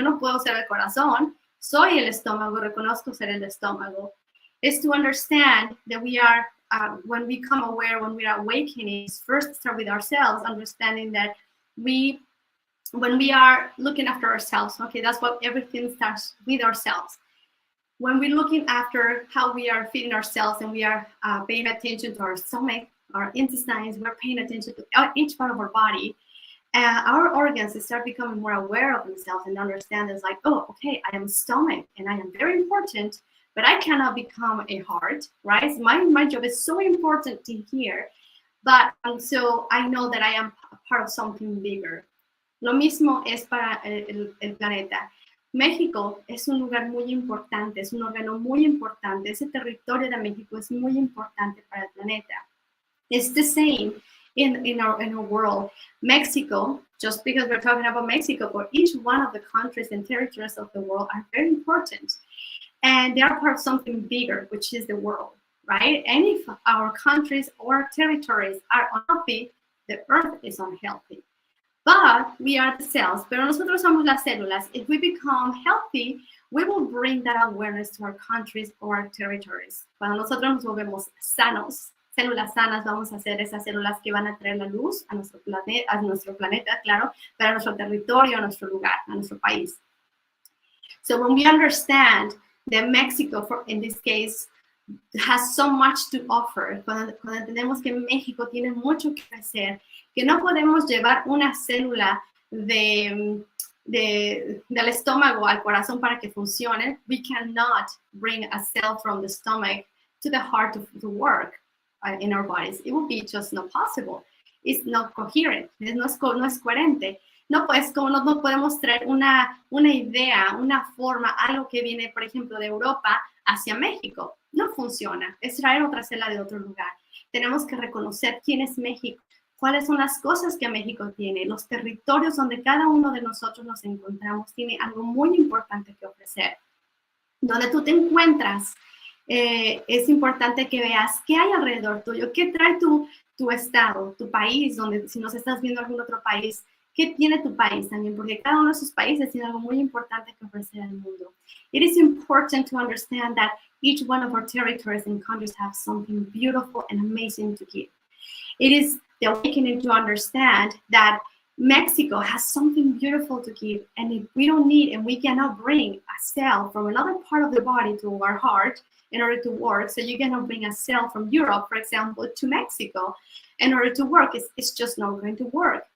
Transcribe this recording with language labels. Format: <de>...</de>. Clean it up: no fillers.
<es>Yo no puedo ser el corazón, soy el estómago, reconozco ser el estómago.</es> <en>It's to understand that we are, when we become aware, when we are awakening, first start with ourselves, understanding that when we are looking after ourselves, okay, that's what everything starts with ourselves. When we're looking after how we are feeding ourselves and we are paying attention to our stomach, our intestines, we're paying attention to each part of our body, our organs start becoming more aware of themselves and understand it's like, oh, okay, I am stomach and I am very important, but I cannot become a heart, right? My job is so important to here, but so I know that I am a part of something bigger.</en> <es>Lo mismo es para el planeta. México es un lugar muy importante, es un órgano muy importante. Ese territorio de México es muy importante para el planeta.</es> <en>It's the same in our world. Mexico, just because we're talking about Mexico, but each one of the countries and territories of the world are very important. And they are part of something bigger, which is the world, right? And if our countries or territories are unhealthy, the earth is unhealthy. But we are the cells,</en> <es>pero nosotros somos las células.</es> <en>If we become healthy, we will bring that awareness to our countries or our territories.</en> <es>Cuando nosotros nos volvemos sanos, células sanas, vamos a ser esas células que van a traer la luz a nuestro planeta, claro, para nuestro territorio, a nuestro lugar, a nuestro país.</es> <en>So when we understand that Mexico, in this case, has so much to offer,</en> <es>cuando entendemos que México tiene mucho que hacer, que no podemos llevar una célula de del estómago al corazón para que funcione,</es> <en>we cannot bring a cell from the stomach to the heart to work in our bodies. It would be just not possible. It's not coherent.</en> <es>No es coherente. No, pues, como no podemos traer una idea, una forma, algo que viene, por ejemplo, de Europa hacia México. No funciona. Es traer otra célula de otro lugar. Tenemos que reconocer quién es México, cuáles son las cosas que México tiene, los territorios donde cada uno de nosotros nos encontramos tiene algo muy importante que ofrecer. Donde tú te encuentras, es importante que veas qué hay alrededor tuyo, qué trae tu estado, tu país, donde si nos estás viendo algún otro país, qué tiene tu país también, porque cada uno de sus países tiene algo muy importante que ofrecer al mundo.</es> <en>It is important to understand that each one of our territories and countries have something beautiful and amazing to give. It is the awakening to understand that Mexico has something beautiful to give, and if we don't need and we cannot bring a cell from another part of the body to our heart in order to work, so you cannot bring a cell from Europe, for example, to Mexico in order to work, it's just not going to work.</en>